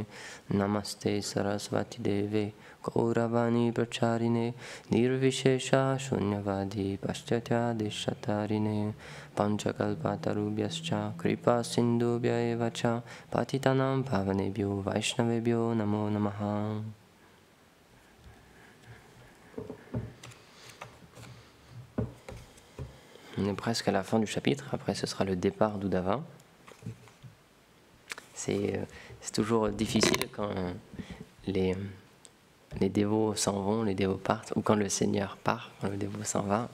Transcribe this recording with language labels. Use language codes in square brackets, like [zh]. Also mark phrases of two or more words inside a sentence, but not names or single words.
[sa] नमस्ते सरस्वती देवे गौरवाणी प्रचारिणे निर्विशेष शून्यवादि पाश्चात्य देशतारिणे पञ्चकल्पतरुभ्यश्च कृपा सिन्धुभ्य एवच पतितानां पावनेभ्यो वैष्णवेभ्यो नमो नमः. [fr] On est presque à la fin du chapitre, après ce sera le départ d'Uddhava. C'est toujours difficile quand les dévots s'en vont, les dévots partent, ou quand le Seigneur part, quand le dévot s'en va.